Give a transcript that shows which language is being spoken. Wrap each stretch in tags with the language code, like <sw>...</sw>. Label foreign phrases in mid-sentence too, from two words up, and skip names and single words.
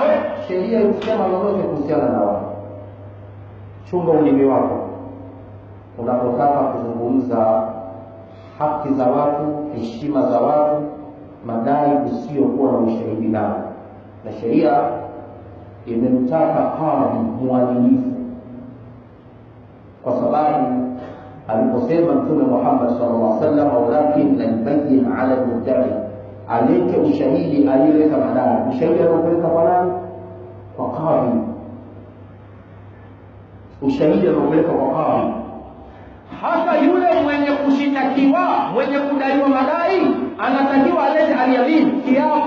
<sw>Sheria inasema lolote kuhusiana na wao. Chunga ulimi wako unapotaka kuzungumza haki za watu, heshima za watu, madai usiokuwa na ushahidi nao. Na sheria imemtaka kadhi muadilifu, kwa sababu aliposema Mtume Muhammad</sw> <ar>صلى الله عليه وسلم, ولكن البينة على المدعي,</ar> <sw>alete ushahidi aliyeleta madai. Ushahidi unaopeleka kwa nani? Kwa kadhi. Ushahidi unaopeleka kwa kadhi. hata yule mwenye kushitakiwa, mwenye kudaiwa madai, anatakiwa alete aliyamin, kiapo.</sw>